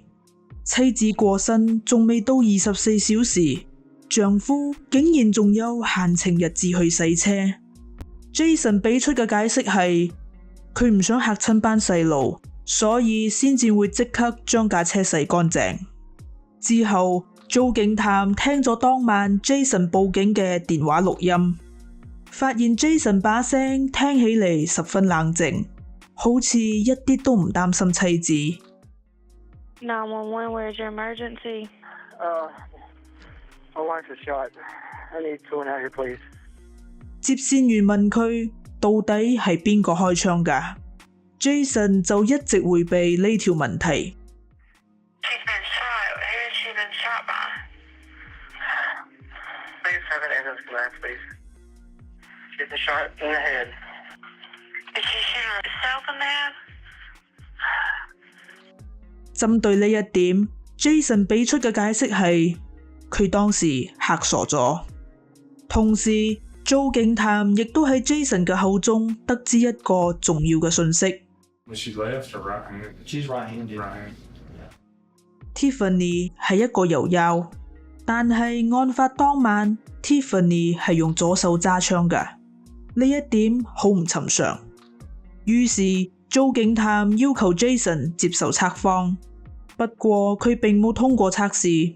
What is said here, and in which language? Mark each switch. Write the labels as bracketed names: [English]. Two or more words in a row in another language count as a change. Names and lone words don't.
[Cantonese] 妻子過身仲未到24小時，丈夫竟然仲有閒情逸致去洗車。Jason 俾出嘅解釋係，佢唔想嚇親班細路，所以先至會即刻將架車洗乾淨。之後，遭警探聽咗當晚 Jason 報警嘅電話錄音，發現 Jason 把聲聽起嚟十分冷靜，好似一啲都唔擔心妻子。 [English] 911, where's your emergency? My wife was shot. I need someone out here, please. [Cantonese] 接線員問佢到底係邊個開槍㗎？ Jason 就一直迴避呢條問題。 [English] She's been shot. Who has she been shot by? Please have an ambulance come out, please. She's been shot in the head. Did she shoot herself in the head? [Cantonese] 針對呢一點 ，Jason 俾出嘅解釋係佢當時嚇傻咗。同時，遭警探亦都喺 Jason 嘅口中得知一個重要嘅訊息。 [English] Was she left or right handed? She's right-handed. [Cantonese] Tiffany 係一個油優，但係案發當晚 Tiffany 係用左手揸槍㗎，呢一點好唔尋常。於是遭警探要求 Jason 接受測謊，不過佢並冇通過測試。